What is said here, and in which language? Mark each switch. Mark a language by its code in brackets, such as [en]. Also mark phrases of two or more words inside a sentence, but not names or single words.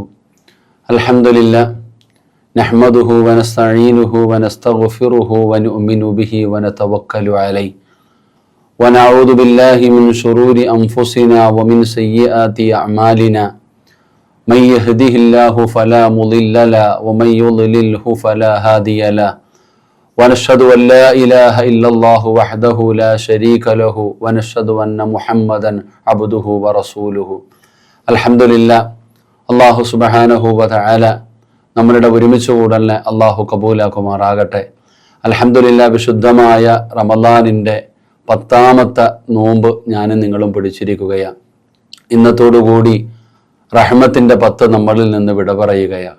[ar] الحمد لله نحمده ونستعينه ونستغفره ونؤمن به ونتوكل عليه ونعوذ بالله من شرور أنفسنا ومن سيئات أعمالنا. من يهده الله فلا مضل له ومن يضلله فلا هادي له. ونشهد أن لا إله إلا الله وحده لا شريك له ونشهد أن محمدا عبده ورسوله. الحمد لله. [ml] അള്ളാഹു [ar] سبحانه وتعالى [ml] നമ്മളുടെ ഒരുമിച്ച് കൂടലിനെ അള്ളാഹു കബൂലാക്കുമാറാകട്ടെ. അൽഹംദുലില്ലാഹ്, വിശുദ്ധമായ റമളാനിൻ്റെ 10ാമത്തെ നോമ്പ് ഞാനും നിങ്ങളും പിടിച്ചിരിക്കുകയാണ്. ഇന്നത്തോടുകൂടി റഹ്മത്തിൻ്റെ 10 നമ്മളിൽ നിന്ന് വിട പറയുകയാണ്.